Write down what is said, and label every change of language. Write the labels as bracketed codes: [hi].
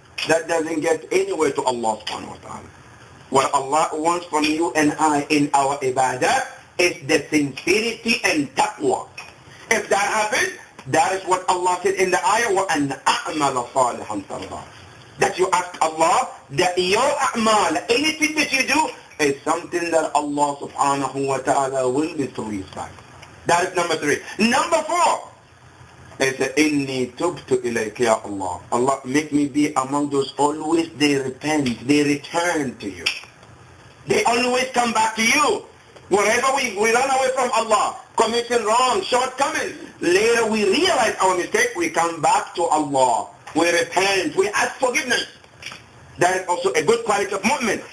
[en] That doesn't get anywhere to Allah subhanahu wa ta'ala. What Allah wants from you and I in our ibadah is the sincerity and taqwa. If that happens, that is what Allah said in the ayah, [ar] وَأَنْ أَعْمَلَ صَالِحًا تَرْضَى. [en] That you ask Allah that your a'mal, anything that you do, is something that Allah subhanahu wa ta'ala will be pleased by. That is number 3. Number 4 is [ar] إِنِّي تُبْتُ إِلَيْكَ يَا [en] Allah. Allah, make me be among those always they repent, they return to you. They always come back to you. Wherever we run away from Allah, committing wrong, shortcomings, later we realize our mistake, we come back to Allah. We repent, we ask forgiveness. That is also a good quality of mu'min.